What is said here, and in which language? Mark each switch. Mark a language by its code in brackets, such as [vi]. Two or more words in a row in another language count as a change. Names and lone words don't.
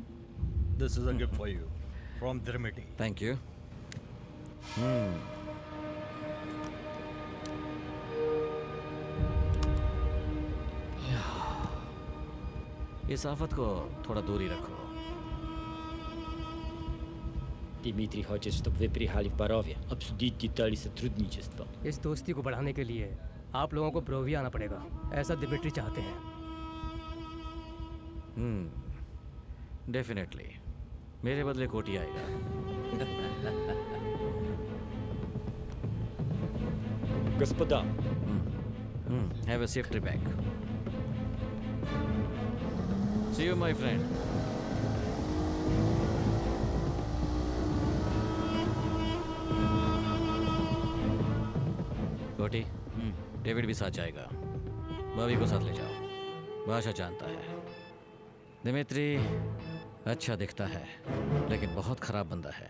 [en] This is a gift for you from Dmitry. Thank you. [hi] इस आफत को थोड़ा दूर ही रखो। [ru] Дмитрий хочет, чтобы вы приехали в Боровье, обсудить детали сотрудничества. [hi] इस दोस्ती को बढ़ाने के लिए आप लोगों को बोरोविया आना पड़ेगा, ऐसा दिमित्री चाहते हैं। डेफिनेटली। मेरे बदले कोटी आएगा। [ru] Господа, [en] Have a safe trip back. See you, my friend. [hi] कोटी, डेविड भी साथ जाएगा। भाभी को साथ ले जाओ, भाषा जानता है। दिमित्री अच्छा दिखता है लेकिन बहुत खराब बंदा है।